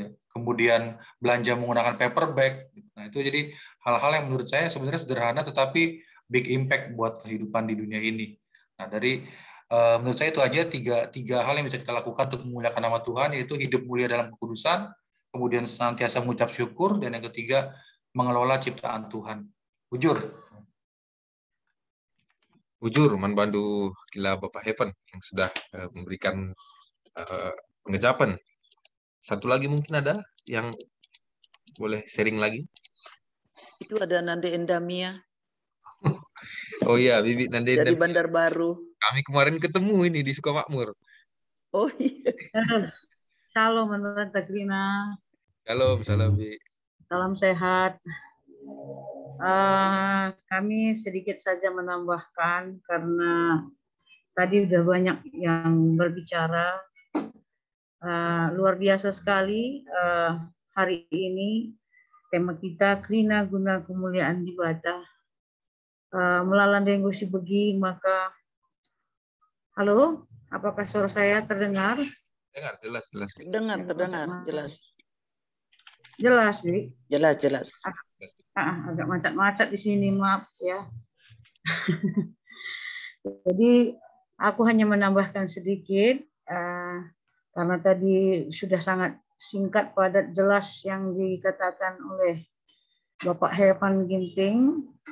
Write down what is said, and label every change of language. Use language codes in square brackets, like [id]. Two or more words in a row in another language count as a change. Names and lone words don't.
[id] Kemudian belanja menggunakan [en] paper bag. [id] Nah, itu jadi hal-hal yang menurut saya sebenarnya sederhana tetapi [en] big impact [id] buat kehidupan di dunia ini. Nah, dari menurut saya itu aja tiga hal yang bisa kita lakukan untuk memuliakan nama Tuhan, yaitu hidup mulia dalam kekudusan, kemudian senantiasa mengucap syukur, dan yang ketiga mengelola ciptaan Tuhan. [btx] Ujur manbandu kila Bapak Heaven yang sudah memberikan pengejapan. [id] Satu lagi mungkin ada yang boleh sharing lagi. Itu ada Nande Endamia. Oh iya, Bibi Nande dari Endamia. Bandar Baru. Kami kemarin ketemu ini di Sukamakmur. Oh iya. Shalom, Tante Krina. Shalom, salam Bi. Salam sehat. Kami sedikit saja menambahkan karena tadi udah banyak yang berbicara. Luar biasa sekali hari ini tema kita [btx] Krina guna kemuliaan di Bata. [id] Melalui si begi maka halo, apakah suara saya terdengar? Dengar jelas. Terdengar jelas. Jelas, Bi? Jelas. Agak macet-macet di sini, maaf ya. Jadi aku hanya menambahkan sedikit karena tadi sudah sangat singkat, padat, jelas yang dikatakan oleh Bapak Heaven Ginting.